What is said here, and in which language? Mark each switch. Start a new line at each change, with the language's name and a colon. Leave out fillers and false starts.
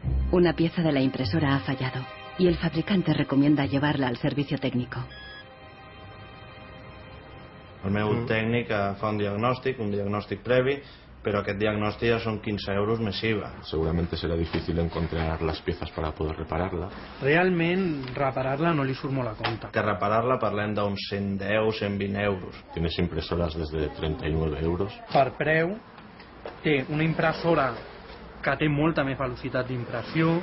Spanish: Una pieza de la impresora ha fallado y el fabricante recomienda llevarla al servicio técnico.
Catalan: El meu tècnic fa un diagnòstic previ, pero aquest diagnòstic ja són 15 euros més IVA.
Spanish: Seguramente será difícil encontrar las piezas para poder repararla.
Catalan: Realment, reparar-la no li surt molt a compte. Que reparar-la parlem d'uns 110, 120 euros.
Spanish: Tienes impresoras desde 39 euros.
Catalan: Per preu, té una impressora que té molta més velocitat d'impressió.